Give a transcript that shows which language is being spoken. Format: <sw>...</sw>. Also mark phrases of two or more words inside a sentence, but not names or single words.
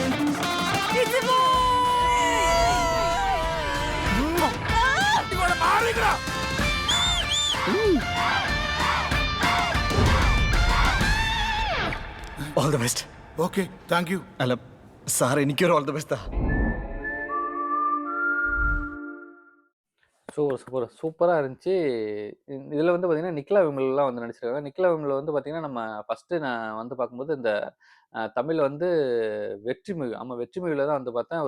<en>all the best. okay, thank you.</en> <ml>അല്ല സാർ, എനിക്കൊരു</ml> <en>all the best.</en> <ta>சூப்பரா இருந்துச்சு. இதுல வந்து பார்த்தீங்கன்னா, நிக்கிலா விமல்லாம் வந்து நடிச்சிருக்காங்க. நிக்கிலா விமல் வந்து பார்த்தீங்கன்னா, நம்ம ஃபர்ஸ்ட்டு நான் வந்து பார்க்கும்போது இந்த தமிழ்ல வந்து வெற்றி மூவி வெற்றி மூவில தான் வந்து பார்த்தேன்.</ta>